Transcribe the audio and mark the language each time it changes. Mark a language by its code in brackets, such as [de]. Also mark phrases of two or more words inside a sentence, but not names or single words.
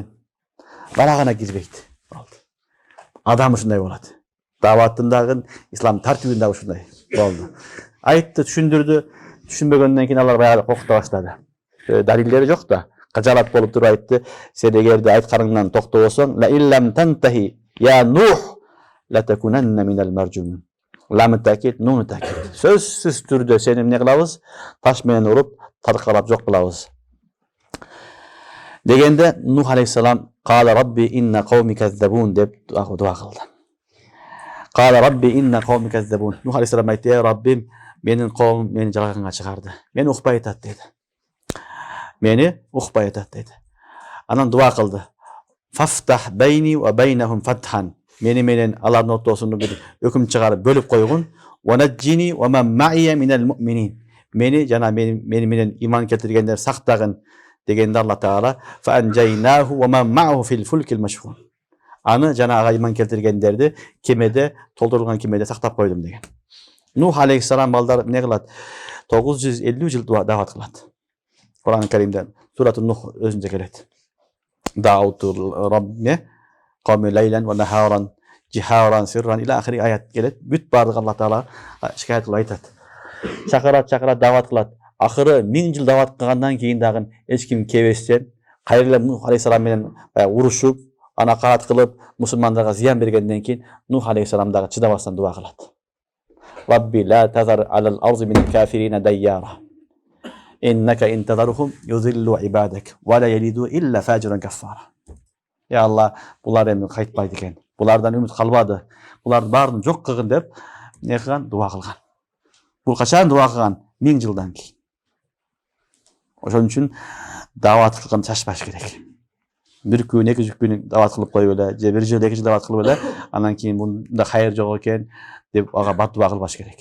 [ky] Барагана кирбейт. Адам ушундай болот. Даваттын дагы, ислам тартибин дагы ушундай болду. Айтты, түшүндүрдү, түшүнбөгөндөн кийин алар баягы коркута баштады. Далилдери жок да. Кажалат болуп туруп айтты: "Сен эгерде айтканыңдан токтобосоң, [ar] لئن لم تنته يا نوح لتكونن من المرجومين." [ky] Ламы такит, нуну такит. Сөзсүз түрдө сени эмне кылабыз? Таш менен уруп, таркалап жок кылабыз. Дегенде Нух алейхиссалам [ar] "قال رب إن قومي كذبون" [ky] деп дуа кылды. [ar] قال رب إن قومي كذبون. [ky] Нух алейхиссалам айтты: "Раббим, менин коомум мени жалганга чыгарды. Мени укпай атат" деди. Мени укпай атат деди. Анан дуа кылды: [ar] "فافتح بيني وبينهم فتحا." [ky] Мени менен алардын ортосунда бир өкүм чыгарып бөлүп койгун. [ar] "ونجني ومن معي من المؤمنين." [ky] Мени жана мени менен иман келтиргендер сактагын дегенде Алла Таала [ar] "فأنجيناه ومن معه في الفلك المشحون." [ky] Аны жана ага иман келтиргендерди кемеде, толтурулган кемеде сактап койдум деген. Нух алейхиссалам балдар эмне кылат? 950 жыл дават кылат. Кур'ан Каримде Суратун Нух өзүнчө келет. [ar] دعوت ربي قومي ليلا ونهارا جهارا سرا إلى آخر آية келет. [ky] Бүт бардык Алла Таала шикаят кылып айтат. Чакырат, дават кылат. Акыры 1000 жыл дават кылгандан кийин дагы эч ким кебестен, кайрылып Нух алейхиссалам менен урушуп, ана карат кылып, мусулмандарга зыян бергенден кийин Нух алейхиссалам дагы чыдабастан дуа кылат. [ar] رب لا تذر على الأرض من الكافرين ديارا. إنك إن تذرهم يضلوا عبادك ولا يلدوا إلا فاجرا كفارا. يا الله, [ky] булар энди кайтпайт экен. Булардан үмүт калбады. Булардын баарын жок кылгын деп эмне кылган? Дуа кылган. Бул качан дуа кылган? 1000 жылдан кийин. Ошон үчүн дават кылган чачпаш керек. Бир күн, 2 күн дават кылып коюп эле, же 1 жыл, 2 жыл дават кылып эле, анан кийин мында хайыр жок экен деп ага бат-дуа кылбаш керек.